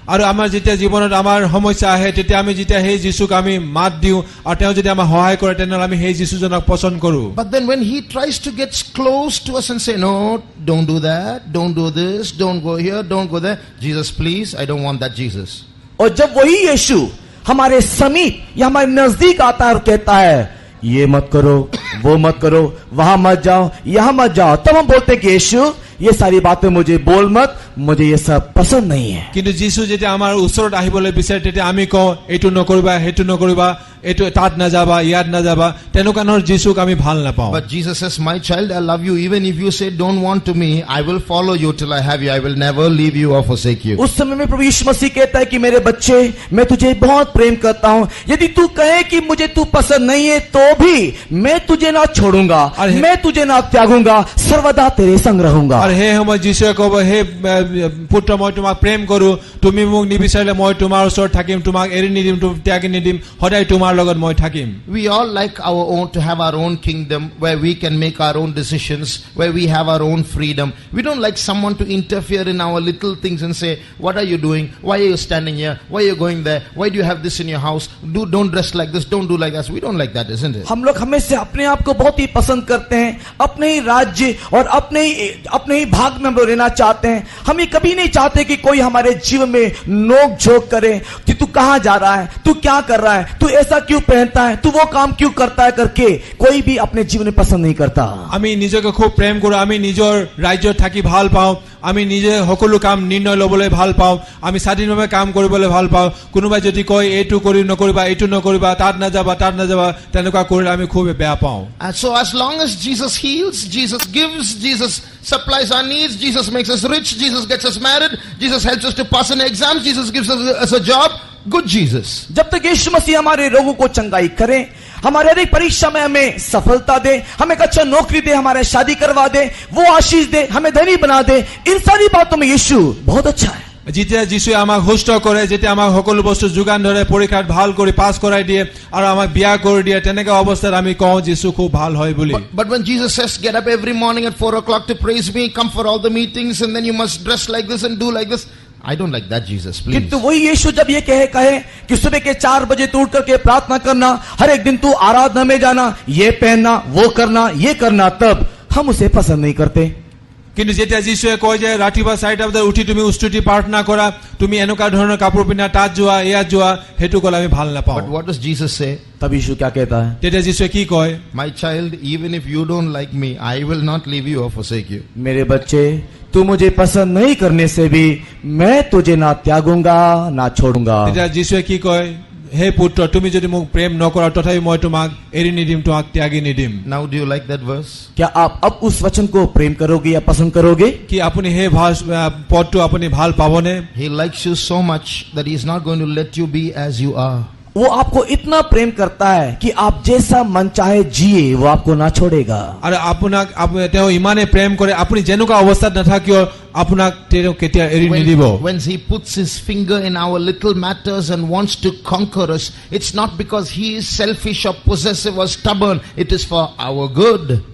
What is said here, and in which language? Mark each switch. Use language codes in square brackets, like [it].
[as] আৰু আমাৰ যেতিয়া জীৱনত আমাৰ সমস্যা আহে তেতিয়া আমি যেতিয়া সেই যীশুক আমি মাত দিওঁ আৰু তেওঁ যদি আমাক সহায় কৰে তেনেহলে আমি সেই যীশুজনক পছন্দ কৰো। [en] But then when he tries to get close to us and say, no, don't do that, don't do this, don't go here, don't go there, Jesus please, I don't want that Jesus. [hi] और जब वही यीशु हमारे समीप या हमारे नजदीक आता है और कहता है ये मत करो, वो मत करो, वहां मत जाओ, यहां मत जाओ, तब हम बोलते हैं कि यीशु ये सारी बातें मुझे बोल मत, मुझे ये सब पसंद नहीं है। [as] কিন্তু যীশু যেতিয়া আমাৰ ওচৰত আহিবলৈ বিচাৰে তেতিয়া আমি কওঁ এইটো নকৰিবা, সেইটো নকৰিবা, এইটো তাত নাযাবা, ইয়াত নাযাবা, তেনেকুৱা ধৰণৰ যীশুক আমি ভাল নাপাওঁ। [en] But Jesus says, my child, I love you. Even if you say don't want to me, I will follow you till I have you. I will never leave you or forsake you. [hi] उस समय में प्रभु यीशु मसीह कहता है कि मेरे बच्चे, मैं तुझे बहुत प्रेम करता हूं। यदि तू कहे कि मुझे तू पसंद नहीं है तो भी मैं तुझे ना छोड़ूंगा, मैं तुझे ना त्यागूंगा, सर्वदा तेरे संग रहूंगा। [as] আৰু সেই সময়ত যীশুৱে ক'ব, হে পুত্ৰ মই তোমাক প্ৰেম কৰো, তুমি মোক নিবিচাৰিলে মই তোমাৰ ওচৰত থাকিম, তোমাক এৰি নিদিম, ত্যাগি নিদিম, সদায় তোমাৰ লগত মই থাকিম। [en] We all like our own, to have our own kingdom where we can make our own decisions, where we have our own freedom. We don't like someone to interfere in our little things and say, what are you doing, why are you standing here, why are you going there, why do you have this in your house, don't dress like this, don't do like that. We don't like that, isn't it? [hi] हम लोग हमेशा अपने आप को बहुत ही पसंद करते हैं, अपने ही राज्य और अपने ही भाग में हम लोग रहना चाहते हैं। हम ये कभी नहीं चाहते कि कोई हमारे जीवन में नोक झोंक करे कि तू कहां जा रहा है, तू क्या कर रहा है, तू ऐसा क्यों पहनता है, तू वो काम क्यों करता है करके कोई भी अपने जीवन में पसंद नहीं करता। [as] আমি নিজকে খুব প্ৰেম কৰো, আমি নিজৰ ৰাজ্যত থাকি ভাল পাওঁ, আমি নিজে সকলো কাম নিৰ্ণয় ল'বলৈ ভাল পাওঁ, আমি স্বাধীনভাৱে কাম কৰিবলৈ ভাল পাওঁ। কোনোবাই যদি কয় এইটো কৰি নকৰিবা, এইটো নকৰিবা, তাত নাযাবা, তেনেকুৱা কৰিলে আমি খুব বেয়া পাওঁ। [en] And so as long as Jesus heals, Jesus gives, Jesus supplies our needs, Jesus makes us rich, Jesus gets us married, Jesus helps us to pass an exam, Jesus gives us a job, good Jesus. [hi] जब तक यीशु मसीह हमारे रोगों को चंगाई करे, हमारे हर एक परीक्षा में हमें सफलता दे, हमें एक अच्छा नौकरी दे, हमारे शादी करवा दे, वो आशीष दे, हमें धनी बना दे, इन सारी बातों में यीशु बहुत अच्छा है। [as] যেতিয়া যীশুৱে আমাক সুস্থ কৰে, যেতিয়া আমাক সকলো বস্তু যোগান ধৰে, পৰীক্ষাত ভাল কৰি পাছ কৰাই দিয়ে আৰু আমাক বিয়া কৰি দিয়ে, তেনেকুৱা অৱস্থাত আমি কওঁ যীশু খুব ভাল হয় বুলি। [en] But when Jesus says get up every morning at 4 o'clock to praise me, come for all the meetings, and then you must dress like this and do like this, I don't like that Jesus, please. [hi] किंतु वही यीशु जब ये कहे कि सुबह के 4 बजे तू उठ करके प्रार्थना करना, हर एक दिन तू आराधना में जाना, ये पहनना, वो करना, ये करना, तब हम उसे पसंद नहीं करते। [as] কিন্তু যেতিয়া যীশুৱে কয় যে ৰাতিপুৱা 4টা বজাত উঠি তুমি উস্তুতি প্ৰাৰ্থনা কৰা, তুমি এনেকুৱা ধৰণৰ কাপোৰ পিন্ধা, তাত যোৱা, ইয়াত যোৱা, সেইটো ক'লে আমি ভাল নাপাওঁ। [en] But what does Jesus say? [hi] तब यीशु क्या कहता है? [as] তেতিয়া যীশুৱে কি কয়? [en] My child, even if you don't like me, I will not leave you or forsake you. [hi] मेरे बच्चे, तू मुझे पसंद नहीं करने से भी मैं तुझे ना त्यागूंगा ना छोड़ूंगा। [as] তেতিয়া যীশুৱে কি কয়? হে পুত্ৰ, তুমি যদি মোক প্ৰেম নকৰা তথাপি মই তোমাক এৰি নিদিম, তোমাক Tyagi নিদিম। [en] Now do you like that verse? [hi] क्या आप अब उस वचन को प्रेम करोगे या पसंद करोगे? [as] কি আপুনি সেই পদটো আপুনি ভাল পাবনে? [en] He likes you so much that he is not going to let you be as you are. [hi] वो आपको इतना प्रेम करता है कि आप जैसा मन चाहे जिए, वो आपको ना छोड़ेगा। [as] আৰু আপোনাক তেওঁ ইমানে প্ৰেম কৰে, আপুনি যেনেকুৱা অৱস্থাত নাথাকিও আপোনাক তেওঁ কেতিয়া এৰি নিদিব। [en] When he puts his finger in our little matters and wants to conquer us, it's not because he is selfish or possessive or stubborn, it is for our good.